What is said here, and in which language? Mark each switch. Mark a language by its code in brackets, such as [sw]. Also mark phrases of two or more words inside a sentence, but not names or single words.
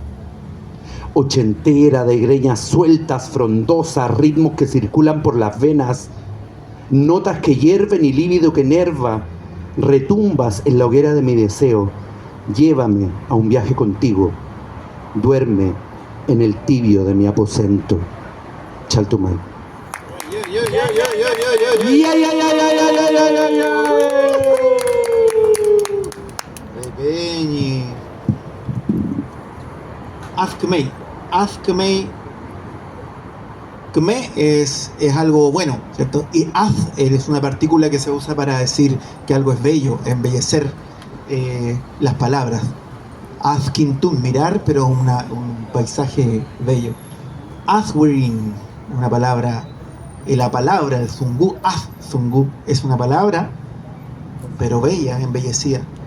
[es] Ochentera, de greñas sueltas, frondosas, ritmos que circulan por las venas. Notas que hierven y lívido que enerva, retumbas en la hoguera de mi deseo. Llévame a un viaje contigo, duerme en el tibio de mi aposento. [arn] Chaltumay. Repeñi. Azkmei. [es] Kme es algo bueno, ¿cierto? Y az es una partícula que se usa para decir que algo es bello, embellecer las palabras. Azkintun, mirar, pero un paisaje bello. Azwirin, una palabra, la palabra, el [arn] zungu, zungu, [es] es una palabra, pero bella, embellecida.